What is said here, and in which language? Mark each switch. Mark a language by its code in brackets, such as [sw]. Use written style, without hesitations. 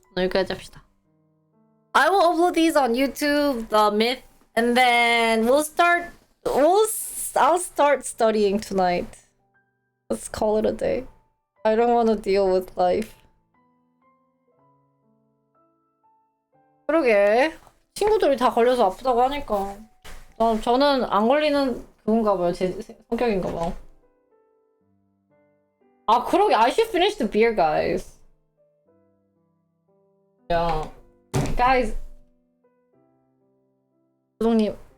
[ko] 여기까지 합시다. [en] I will upload these on YouTube, the myth, and then I'll start studying tonight. Let's call it a day. I don't want to deal with life. [ko] 그러게. 친구들이 다 걸려서 아프다고 하니까. 저는 안 걸리는 그건가 봐요. 제 성격인가 봐. 아, 그러게. [en] I should finish the beer, guys. Yeah. Guys, 조동님.